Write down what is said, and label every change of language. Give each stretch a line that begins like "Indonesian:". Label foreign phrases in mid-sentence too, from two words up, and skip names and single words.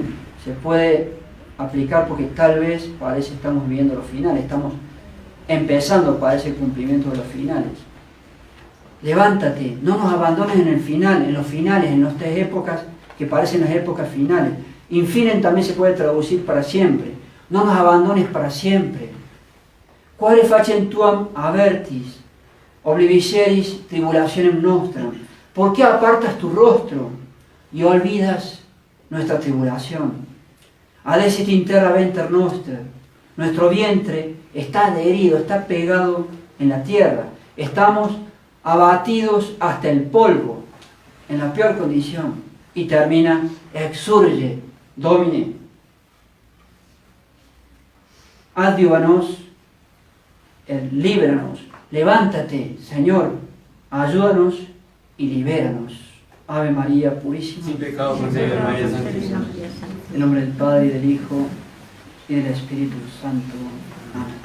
Spanish: Se puede aplicar porque tal vez parece estamos viviendo los finales, estamos empezando para ese cumplimiento de los finales. Levántate, no nos abandones en el final, en los finales, en las tres épocas que parecen las épocas finales. Infinem también se puede traducir para siempre. No nos abandones para siempre.
Latin: Quare facem tuam avertis, obliviceris tribulationem nostram.
Spanish: ¿Por qué apartas tu rostro y olvidas nuestra tribulación?
Latin: Adesit in terra venter noster.
Spanish: Nuestro vientre está herido, está pegado en la tierra. Estamos abatidos hasta el polvo, en la peor condición. Y termina:
Latin: exsurge, Domine. Adiuvanos,
Spanish: líbranos. Levántate, Señor, ayúdanos y libéranos. Ave María Purísima. Sin pecado concebida, María Santísima. En nombre del Padre, y del Hijo, y del Espíritu Santo.